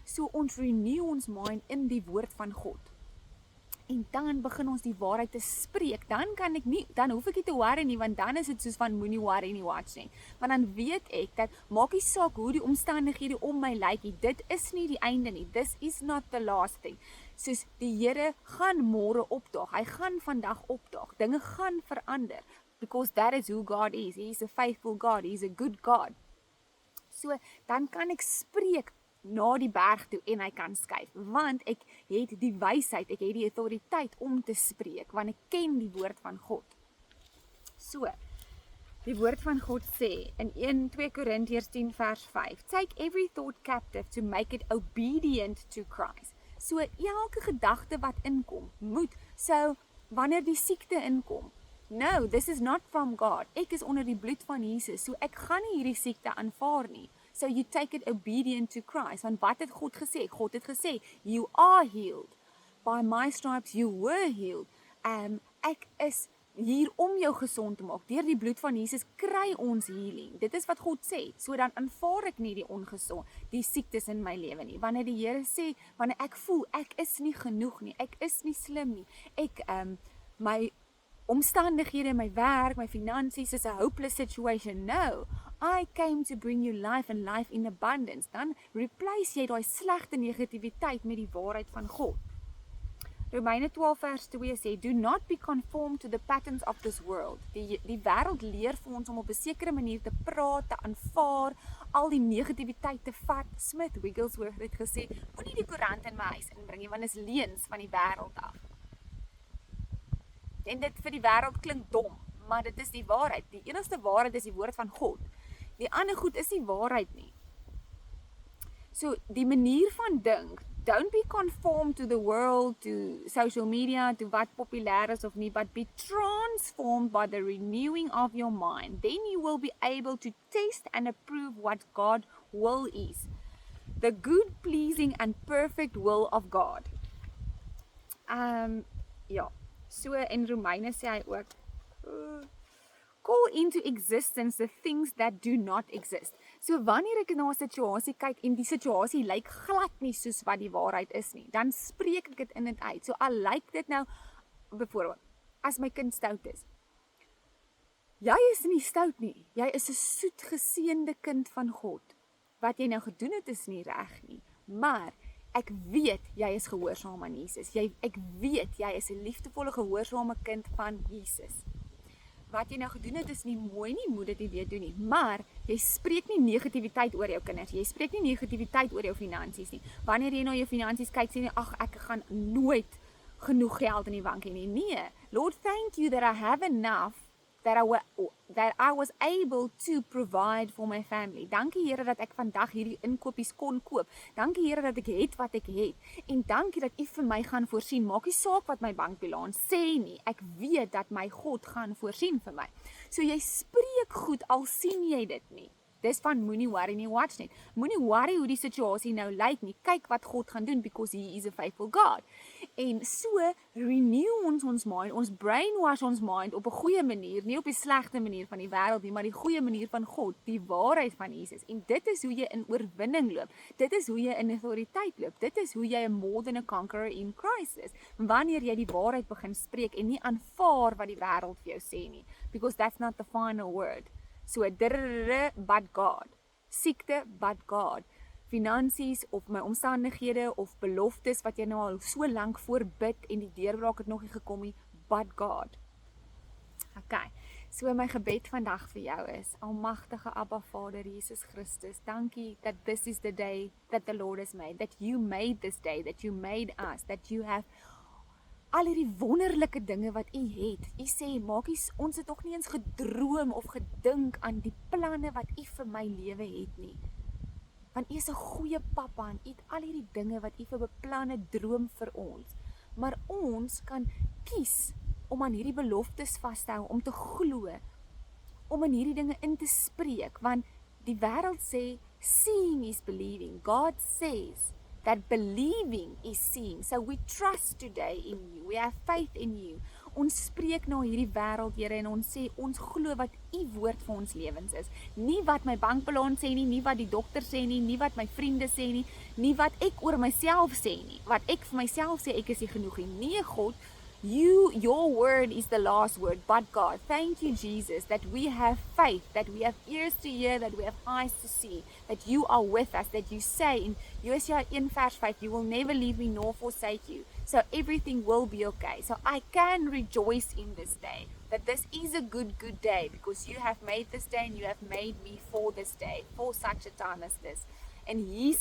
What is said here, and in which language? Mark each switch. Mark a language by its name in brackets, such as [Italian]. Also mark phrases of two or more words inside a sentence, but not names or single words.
[Afrikaans] So ons renew ons mind in die woord van God. En dan begin ons die waarheid te spreek. Dan hoef ek nie te worry nie, want dan is dit soos van moenie worry nie, watch nie. Want dan weet ek dat maak nie saak hoe die omstandighede om my lyk nie. Dit is nie die einde nie. [English] This is not the last thing. [Afrikaans] Soos die Here gaan môre opdaag. Hy gaan vandag opdaag. Dinge gaan verander. [English] Because that is who God is. He is a faithful God. He is a good God. [Afrikaans] So dan kan ek spreek na die berg toe en hy kan skuif, want ek het die wysheid, ek het die autoriteit om te spreek, want ek ken die woord van God. So, die woord van God sê in 2 Korintiërs 10 vers 5, [English] take every thought captive to make it obedient to Christ. [Afrikaans] So, elke gedagte wat inkom, so wanneer die siekte inkom, [English] no, this is not from God, [Afrikaans] ek is onder die bloed van Jesus, so ek gaan nie hierdie siekte aanvaar nie. [English] So you take it obedient to Christ. [Afrikaans] Want wat het God gesê? God het gesê, [English] you are healed. By my stripes you were healed. [Afrikaans] Ek is hier om jou gesond te maak. Deur die bloed van Jesus kry ons healing. Dit is wat God sê. So dan aanvaar ek nie die siektes in my lewe nie. Wanneer die Here sê, wanneer ek voel, ek is nie genoeg nie, ek is nie slim nie, my omstandighede, my werk, my finansies is [English] a hopeless situation. No, I came to bring you life and life in abundance. [Afrikaans] Dan replace jy daai slegte negativiteit met die waarheid van God. Romeine 12 vers 2 sê, [English] do not be conformed to the patterns of this world. [Afrikaans] Die wêreld leer vir ons om op 'n sekere manier te praat, te aanvaar, al die negativiteit te vat. Smith Wigglesworth het gesê, moenie die koerant in my huis inbring nie, want dit is leuns van die wêreld af. En dit vir die wêreld klink dom, maar dit is die waarheid. Die enigste waarheid is die woord van God. Die ander goed is nie waarheid nie. So, die manier van dink, [English] don't be conformed to the world, to social media, to [Afrikaans] wat populêr is of nie, [English] but be transformed by the renewing of your mind. Then you will be able to test and approve what God's will is. The good, pleasing and perfect will of God. [Afrikaans] Ja. So in Romeine sê hy ook, [English] call into existence the things that do not exist. [Afrikaans] So wanneer ek na 'n situasie kyk en die situasie lyk glad nie soos wat die waarheid is nie, dan spreek ek dit in dit uit. So al lyk dit nou, byvoorbeeld, as my kind stout is. Jy is nie stout nie, jy is 'n soet geseënde kind van God. Wat jy nou gedoen het is nie reg nie, maar ek weet jy is gehoorsaam aan Jesus. Ek weet jy is 'n liefdevolle gehoorsame kind van Jesus. Wat jy nou gedoen het is nie mooi nie, moet dit nie weer doen nie. Maar jy spreek nie negativiteit oor jou kinders. Jy spreek nie negativiteit oor jou finansies nie. Wanneer jy na jou finansies kyk, sê jy, ag, ek gaan nooit genoeg geld in die bank hê nie. Nee, [English] Lord, thank you that I have enough that I was able to provide for my family. [Afrikaans] Dankie Here dat ek vandag hierdie inkopies kon koop. Dankie Here dat ek het wat ek het. En dankie dat U vir my gaan voorsien. Maak nie saak wat my bankbalans sê nie. Ek weet dat my God gaan voorsien vir my. So jy spreek goed al sien jy dit nie. Dis van moenie worry nie, watch net. Moenie worry hoe die situasie nou lyk nie. Kyk wat God gaan doen [English] because He is a faithful God. [Afrikaans] En so renew ons mind, ons brainwash ons mind op 'n goeie manier, nie op die slegte manier van die wêreld nie, maar die goeie manier van God, die waarheid van Jesus. En dit is hoe jy in oorwinning loop. Dit is hoe jy in autoriteit loop. Dit is hoe jy 'n [English] more than a conqueror in Christ [Afrikaans] is. Wanneer jy die waarheid begin spreek en nie aanvaar wat die wêreld vir jou sê nie, [English] because that's not the final word. So, but God. Siekte, but God. [Afrikaans] Finansies of my omstandighede of beloftes wat jy nou al so lank voorbid en die deurbraak het nog nie gekom nie, [English] but God. Okay, [Afrikaans] so my gebed vandag vir jou is, almagtige Abba Vader Jesus Christus, dankie [English] that this is the day that the Lord has made, that you made this day, that you made us, that you have [Afrikaans] al hierdie wonderlike dinge wat U het. U sê, maak ons het nog nie eens gedroom of gedink aan die planne wat U vir my lewe het nie. Want U is 'n goeie pappa en U het al hierdie dinge wat U vir beplanne droom vir ons. Maar ons kan kies om aan hierdie beloftes vas te hou, om te glo, om in hierdie dinge in te spreek, want die wêreld sê, [English] seeing is believing. God says that believing is seeing. So we trust today in you. We have faith in you. [Afrikaans] ons spreek na hierdie wêreld, Here, en ons sê, ons glo wat U woord vir ons lewens is. Nie wat my bankbalans sê nie, nie wat die dokter sê nie, nie wat my vriende sê nie, nie wat ek oor myself sê nie. Wat ek vir myself sê, ek is nie genoeg nie. Nee, God, [English] your word is the last word, but God, thank you, Jesus, that we have faith, that we have ears to hear, that we have eyes to see, that you are with us, that you say in Hosea 1:5, you will never leave me nor forsake you. So everything will be okay. So I can rejoice in this day, that this is a good day, because you have made this day and you have made me for this day, for such a time as this.